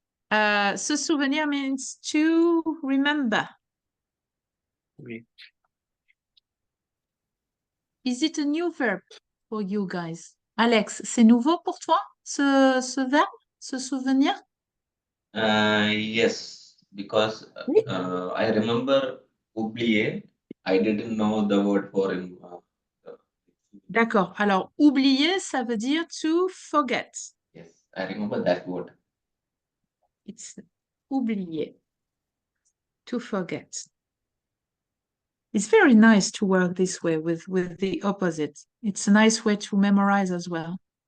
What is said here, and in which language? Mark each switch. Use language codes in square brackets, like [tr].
[en] Se souvenir means to remember. [fr] Oui. [en] Is it a new verb for you guys? [fr] Alex, c'est nouveau pour toi, ce verbe, se souvenir? [en] Yes, because [fr] Oui. [en] I remember oublier. I didn't know the word for him. [fr] D'accord. Alors, oublier, ça veut dire [en] to forget. Yes, I remember that word. It's oublier, to forget. It's very nice to work this way with the opposite. It's a nice way to memorize as well.